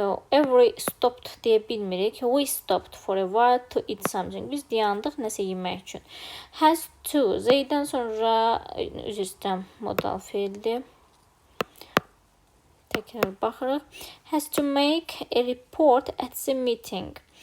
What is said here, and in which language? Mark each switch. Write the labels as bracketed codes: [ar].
[en] Every stopped [az] deyə bilmirik. [en] We stopped for a while to eat something. [az] Biz dayandıq nəsə yemək üçün. [en] Has to. [az] Z'dən sonra üz üstə modal feildir. Təkrar baxırıq. [en] Has to make a report at the meeting.